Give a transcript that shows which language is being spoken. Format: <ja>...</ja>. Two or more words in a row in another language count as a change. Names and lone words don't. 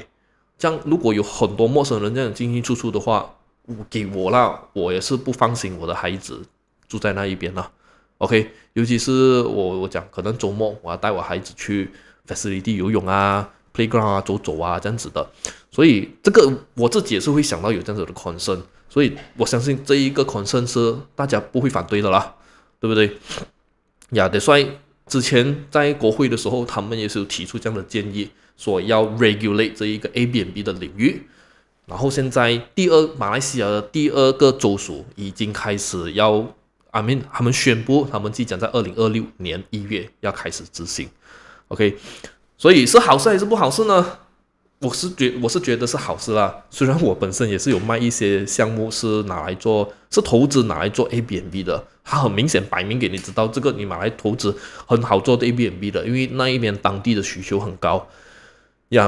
<zh>這樣如果有很多陌生人這樣進進出出的話，給我啦，我也是不放心我的孩子住在那一邊啦。OK， 尤其是我講，可能周末我要帶我孩子去 facility 游泳啊、playground 啊、走走啊這樣子的。所以這個我自己也是會想到有這樣子的 concern，所以我相信這一個 concern 是大家不會反對的啦，對不對？</zh> <en>that's why</en> <zh>之前在國會的時候，他們也是有提出這樣的建議，說要 regulate 這一個 Airbnb 的領域。然後現在馬來西亞的第二個州屬已經開始他們宣布他們即將在2026年1月要開始執行。OK，所以是好事還是不好事呢？我是覺得是好事啦，雖然我本身也是有賣一些項目是投資拿來做 Airbnb 的，它很明顯擺明給你知道，這個你拿來投資很好做的 Airbnb 的，因為那一邊當地的需求很高呀。</zh>